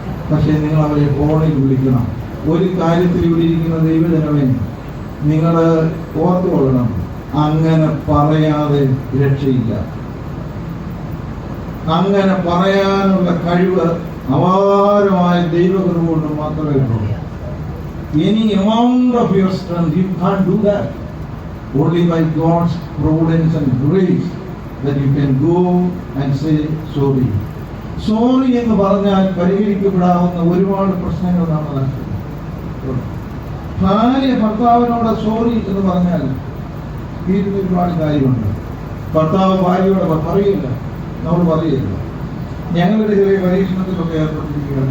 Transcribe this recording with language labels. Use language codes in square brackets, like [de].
[ml] പക്ഷെ നിങ്ങൾ അവരെ ഫോണിൽ വിളിക്കണം. ഒരു കാര്യത്തിൽ ഇവിടെ ഇരിക്കുന്ന ദൈവജനമേ, നിങ്ങൾ ഓർത്തുകൊള്ളണം, അങ്ങനെ പറയാതെ രക്ഷയില്ല. അങ്ങനെ പറയാനുള്ള കഴിവ് അപാരമായ ദൈവകൃപ കൊണ്ട് മാത്രമേ ഉള്ളൂ. [en] Any amount of your strength, you can't do that. Only by God's providence and grace that you can go and say sorry. [ml] Sorry എന്ന് പറഞ്ഞാൽ പരിഹരിക്കപ്പെടാവുന്ന ഒരുപാട് പ്രശ്നങ്ങൾ നാം നടത്തുന്നു. ഭാര്യ ഭർത്താവിനോട് സോറി എന്ന് പറഞ്ഞാൽ തീരുന്ന ഒരുപാട് കാര്യമുണ്ട്. ഭർത്താവ് ഭാര്യയോട് പറയില്ല, നമ്മൾ പറയില്ല. ഞങ്ങളുടെ ചെറിയ പരീക്ഷണത്തിലൊക്കെ ഏർപ്പെട്ടിരിക്കുകയാണ്.